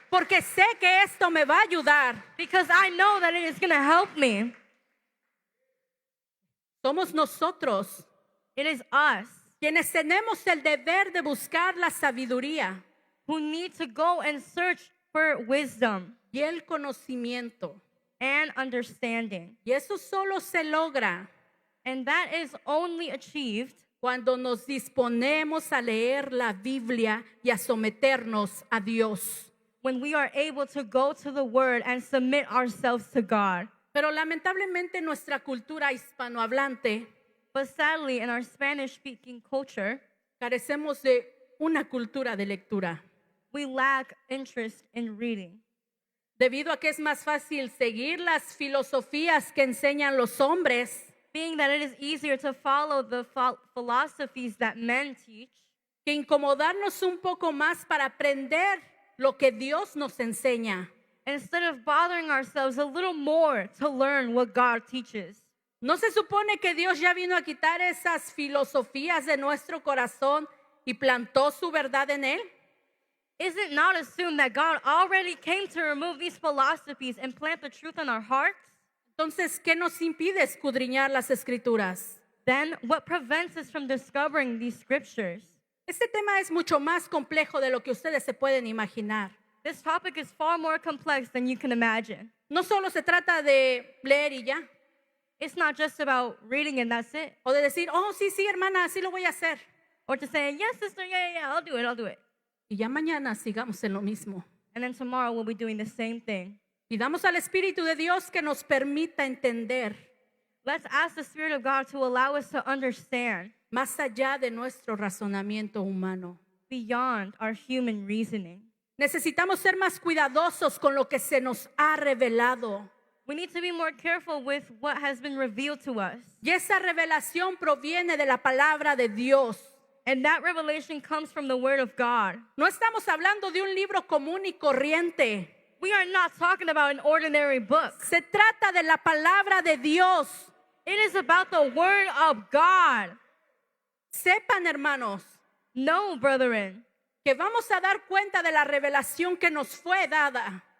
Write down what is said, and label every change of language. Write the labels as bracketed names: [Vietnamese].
[Spanish] porque sé que esto me va a ayudar. [English] because I know that it is going to help me. [Spanish] Somos nosotros [English] It is us [Spanish] quienes tenemos el deber de buscar la sabiduría [English] who need to go and search for wisdom [Spanish] y el conocimiento. [English] and understanding. [Spanish] Y eso solo se logra [English] And that is only achieved [Spanish] cuando nos disponemos a leer la Biblia y a someternos a Dios. [English] when we are able to go to the word and submit ourselves to God. [Spanish] Pero lamentablemente nuestra cultura hispanohablante [English] But sadly, in our Spanish-speaking culture, [Spanish] carecemos de una cultura de lectura, [English] we lack interest in reading. [Spanish] debido a que es más fácil seguir las filosofías que enseñan los hombres [English] Being that it is easier to follow the philosophies that men teach [Spanish] que incomodarnos un poco más para aprender lo que Dios nos enseña. [English] instead of bothering ourselves a little more to learn what God teaches. [Spanish] ¿No se supone que Dios ya vino a quitar esas filosofías de nuestro corazón y plantó su verdad en él? [English] Is it not assumed that God already came to remove these philosophies and plant the truth in our hearts? [Spanish] Entonces, ¿qué nos impide escudriñar las escrituras? [English] Then what prevents us from discovering these scriptures? [Spanish] Este tema es mucho más complejo de lo que ustedes se pueden imaginar. [English] This topic is far more complex than you can imagine. [Spanish] No solo se trata de leer y ya, [English] It's not just about reading and that's it. [Spanish] o de decir, oh, sí, sí, hermana, así lo voy a hacer. [English] Or to say, yes, sister, yeah, I'll do it. [Spanish] Y ya mañana sigamos en lo mismo. [English] And then tomorrow we'll be doing the same thing. [Spanish] Pidamos al Espíritu de Dios que nos permita entender [English] Let's ask the Spirit of God to allow us to understand [Spanish] más allá de nuestro razonamiento humano. [English] beyond our human reasoning. [Spanish] Necesitamos ser más cuidadosos con lo que se nos ha revelado. [English] We need to be more careful with what has been revealed to us. [Spanish] Y esa revelación proviene de la palabra de Dios. [English] And that revelation comes from the Word of God. [Spanish] No estamos hablando de un libro común y corriente. [English] We are not talking about an ordinary book. [Spanish] Se trata de la palabra de Dios. [English] It is about the Word of God. [Spanish] Sepan, hermanos, [English] No, brethren, [Spanish] que vamos a dar cuenta de la revelación que nos fue dada.